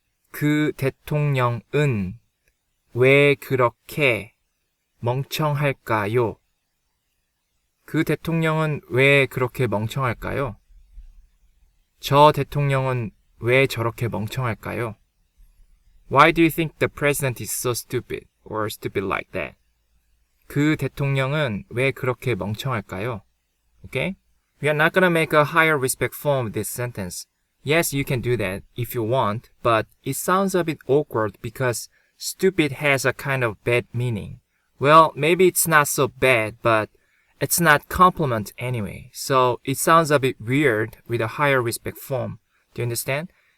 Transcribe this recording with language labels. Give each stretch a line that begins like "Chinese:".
Korean: 그 대통령은 왜 그렇게 멍청할까요? 그 대통령은 왜 그렇게 멍청할까요? 저 대통령은 왜 저렇게 멍청할까요?
English: Why do you think the president is so stupid or stupid like that?
Korean: 그 대통령은 왜 그렇게 멍청할까요?
English: Okay? We are not gonna make a higher respect form of this sentence. Yes, you can do that if you want, but it sounds a bit awkward because stupid has a kind of bad meaning. Well, maybe it's not so bad, but it's not compliment anyway, so it sounds a bit weird with a higher respect form. Do you understand?